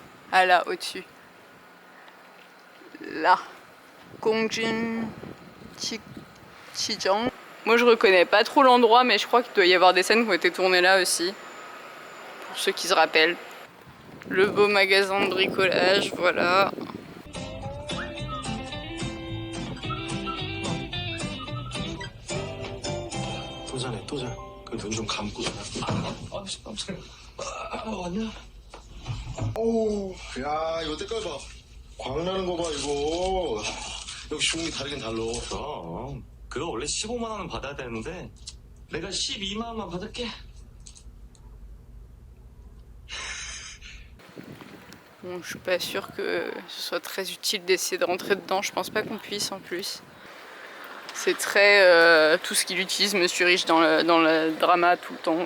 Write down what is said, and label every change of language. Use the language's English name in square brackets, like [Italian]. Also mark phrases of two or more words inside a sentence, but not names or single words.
[French] Ah là au-dessus. Là. Gongjin Chijang. Moi je reconnais pas trop l'endroit mais je crois qu'il doit y avoir des scènes qui ont été tournées là aussi. Pour ceux qui se rappellent. Le beau magasin de bricolage, voilà. [Korean] 도전해. 그 눈 좀 감고서. 깜짝이야. 왔냐? 어우, 야, 이거 때깔 봐. 광나는 거 봐, 이거. 역시 중국이 다르긴 달라. 그럼 그거 원래 15만 원은 받아야 되는데 내가 12만 원만 받을게. [French] Bon, je suis pas sûre que ce soit très utile d'essayer de rentrer dedans. Je pense pas qu'on puisse en plus. C'est très tout ce qu'il utilise, Monsieur Riche, dans le drama tout le temps.